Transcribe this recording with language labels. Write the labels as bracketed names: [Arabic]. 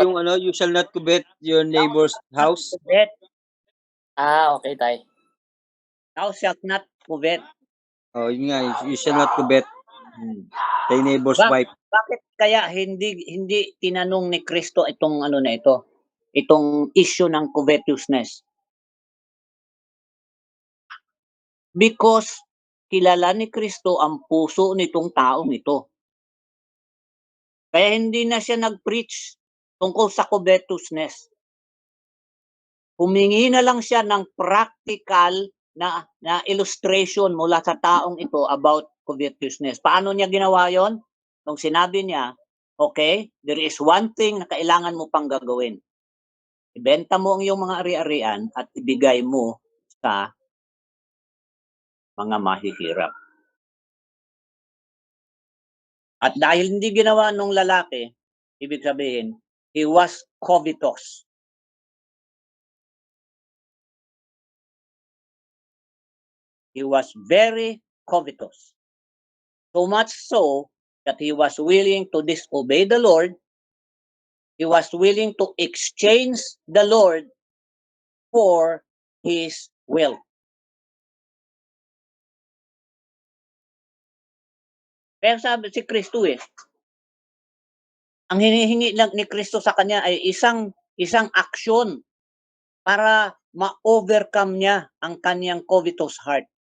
[Filipino] yung ano, [English] you shall not covet your neighbor's house. covet. [Filipino] Okay, Tay. [English] Thou shalt not covet. [Filipino] Oh, yun nga, [English] you shall not covet thy neighbor's wife. [Filipino] Bakit kaya hindi tinanong ni Kristo itong ano na ito? Itong issue ng covetousness? Because kilala ni Kristo ang puso nitong taong ito. Kaya hindi na siya nag-preach tungkol sa covetousness. Humingi na lang siya ng practical na illustration mula sa taong ito about covetousness. Paano niya ginawa yon? Nung sinabi niya, okay, [English] there is one thing [Filipino] na kailangan mo pang gagawin. Ibenta mo ang iyong mga ari-arian at ibigay mo sa mga mahihirap. At dahil hindi ginawa nung lalaki, ibig sabihin, [English] he was covetous. He was very covetous. So much so that he was willing to disobey the Lord. He was willing to exchange the Lord for his will. [Filipino] Kaya sabi si Kristo ang hinihingi lang ni Kristo sa kanya ay isang aksyon para ma-overcome niya ang kanyang covetous heart.